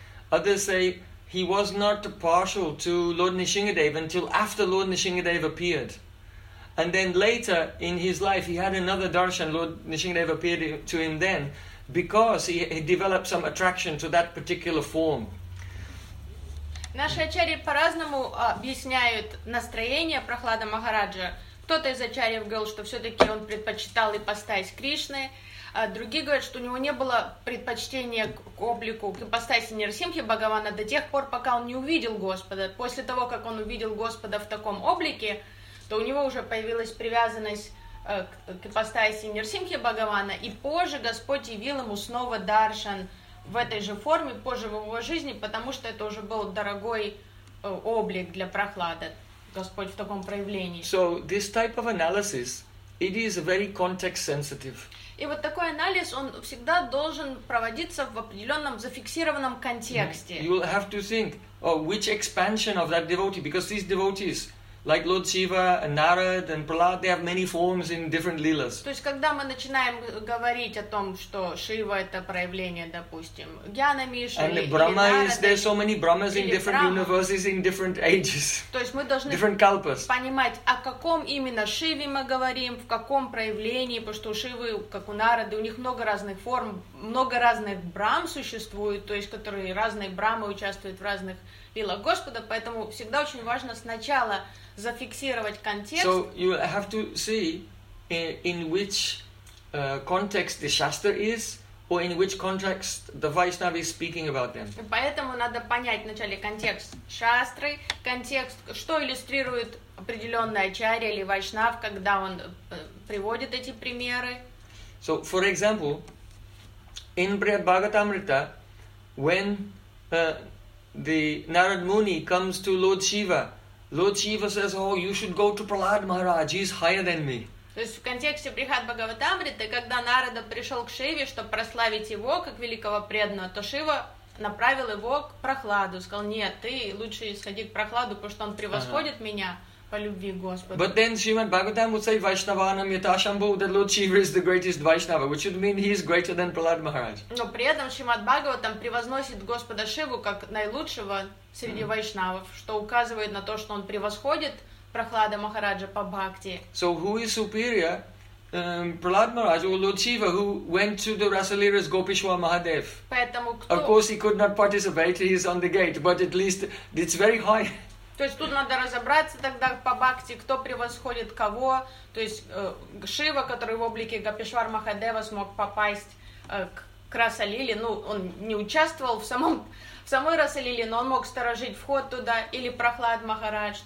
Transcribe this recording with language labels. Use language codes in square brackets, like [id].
[en] Others say he was not partial to Lord Nrisingadeva until after Lord Nrisingadeva appeared. And then later in his life he had another darshan, Lord Nrisingadeva appeared to him then, because he developed some attraction to that particular form. [ru] Наши ачарьи по-разному объясняют настроение Прахлада Махараджа. Кто-то из ачарьев говорил, что все-таки он предпочитал ипостась Кришны. Другие говорят, что у него не было предпочтения к облику, к ипостаси Нарсимхи Бхагавана до тех пор, пока он не увидел Господа. После того, как он увидел Господа в таком облике, то у него уже появилась привязанность к ипостаси Нарсимхи Бхагавана, и позже Господь явил ему снова даршан в этой же форме, позже в его жизни, потому что это уже был дорогой облик для Прахлада. Господь в таком проявлении. [en] So this type of analysis, it is very context sensitive. [ru] И вот такой анализ, он всегда должен проводиться в определенном зафиксированном контексте. [en] You will have to think, which expansion of that devotee, because these devotees, like Lord Shiva and Narad and Prahlad, they have many forms in different lilas. [ru] То есть когда мы начинаем говорить о том, что Шива это проявление, допустим, Гьяна Миша или Нарада. [en] And Brahma is there so many Brahmas in different universes in different ages. [ru] То есть мы должны [en] different kalpas. [ru] Понимать, о каком именно Шиве мы говорим, в каком проявлении, потому что у Шивы, как у Нарады, у них много разных форм, много разных Брам существует, то есть которые разные Брамы участвуют в разных Вила Господа, поэтому всегда очень важно сначала зафиксировать контекст. [en] So you have to see in which context the Shastra is, or in which context the Vaishnava is speaking about them. [ru] Поэтому надо понять вначале контекст Шастры, контекст, что иллюстрирует определенная Ачарья или Вайшнав, когда он приводит эти примеры. [en] So, for example, in Brihadbhagavatamrita, when the Narad Muni comes to Lord Shiva, Lord Shiva says, "Oh, you should go to Prahlad Maharaj. He's higher than me." [ru] То есть в контексте Брихадбхагаватамриты, когда Нарада пришел к Шиве, чтобы прославить его как великого преданного, то Шива направил его к Прахладу, сказал: "Нет, ты лучше сходи к Прахладу, потому что он превосходит меня по любви Господа." [en] But then Shrimad Bhagavatam would say, [sa] "Vaishnavanam yatashambhu," [en] that Lord Shiva is the greatest Vaishnava, which would mean he is greater than Prahlad Maharaj. [ru] Но при этом Шримад Бхагаватам превозносит Господа Шиву как наилучшего среди вайшнавов, что указывает на то, что он превосходит Прахлада Махараджа по бхакти. [en] So who is superior, Prahlad Maharaj or Lord Shiva, who went to the Rasalira's Gopishwar Mahadev? [ru] Поэтому кто? [en] Of course, he could not participate. He is on the gate, but at least it's very high. [ru] То есть тут надо разобраться тогда по бхакти, кто превосходит кого. То есть Шива, который в облике Гопишвар Махадева смог попасть к Расалиле, ну, он не участвовал в самой Расалиле, но он мог сторожить вход туда, или Прахлад Махарадж.